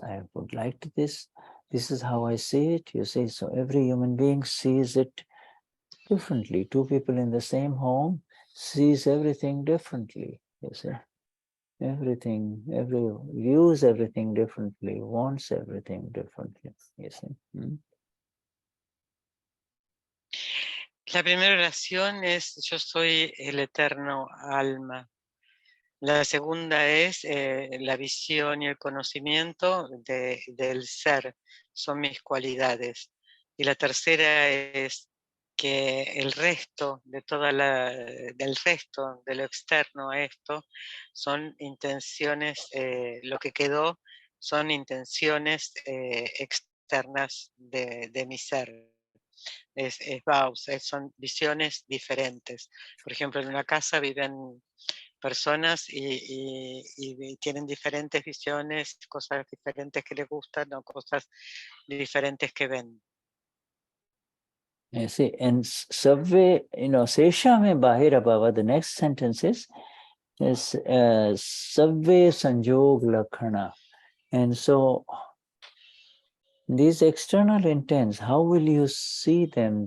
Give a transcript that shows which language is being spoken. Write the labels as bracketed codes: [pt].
[en] I would like to this. This is how I see it. You see, so every human being sees it differently. Two people in the same home sees everything differently. You see, views everything differently, wants everything differently. You see. [es] La primera oración es yo soy el eterno alma. La segunda es la visión y el conocimiento del ser, son mis cualidades. Y la tercera es que el resto de del resto de lo externo a esto son intenciones, lo que quedó son intenciones externas de mi ser. Es Bhaav, son visiones diferentes. Por ejemplo, en una casa viven personas y tienen diferentes visiones, cosas diferentes que les gustan o cosas diferentes que ven. [en] You see, and Sabve, Seshame Bahira Bhava, the next sentence is Sabve Sanjog Lakhana. And so these external intents, how will you see them?